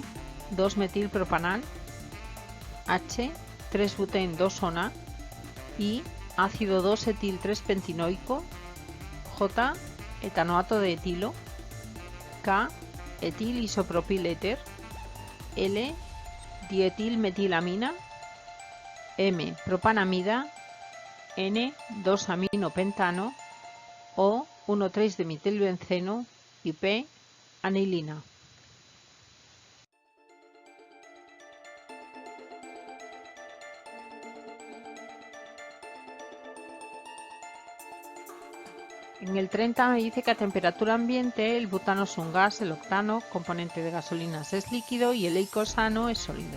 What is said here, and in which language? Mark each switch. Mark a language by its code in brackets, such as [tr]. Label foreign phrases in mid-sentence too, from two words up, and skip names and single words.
[es] 2-metilpropanal, H, 3-buten-2-ona, I, ácido 2-etil-3-pentinoico, J, etanoato de etilo, K, etil-isopropil-éter, L, dietilmetilamina, M, propanamida, N, 2-aminopentano, O, 1,3-dimetilbenceno y P, anilina. En el 30 me dice que a temperatura ambiente el butano es un gas, el octano, componente de gasolinas, es líquido y el eicosano es sólido.